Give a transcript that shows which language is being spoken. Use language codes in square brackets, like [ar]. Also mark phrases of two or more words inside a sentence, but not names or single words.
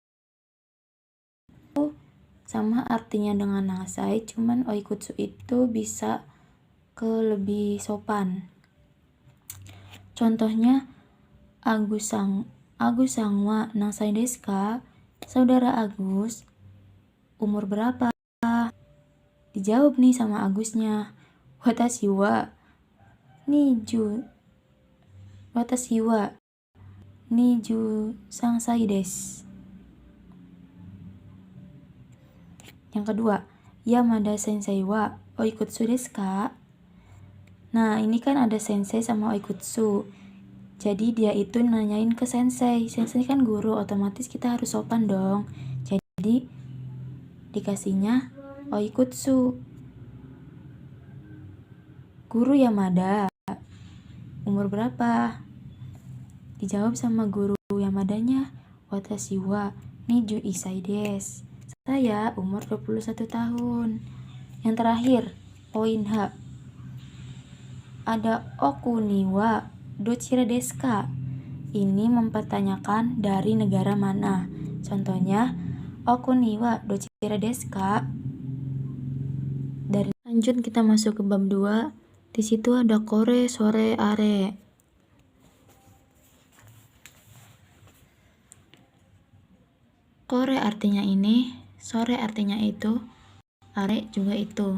[id] Sama artinya dengan nangsai, cuman oikutsu itu bisa ke lebih sopan. [ja] Contohnya, Agusさんは何歳ですか? [id] Saudara Agus, umur berapa? Dijawab nih sama Agusnya. [ja] 私は二十三歳です. [id] Yang kedua, [ja] 山田先生はおいくつですか? [id] Nah, ini kan ada sensei sama oikutsu. Jadi dia itu nanyain ke sensei. Sensei kan guru, otomatis kita harus sopan dong. Jadi dikasihnya oikutsu. Guru Yamada, umur berapa? Dijawab sama guru Yamadanya, [ja] 私は21です. [id] Saya umur 21 tahun. Yang terakhir, poin H. [ja] Ada お国はどちらですか? [id] Ini mempertanyakan dari negara mana. [ja] Contohnya, お国はどちらですか? [id] Lanjut kita masuk ke bab 2. Di situ ada [ja] これ、それ、あれ. [id] Kore artinya ini, sore artinya itu, are juga itu.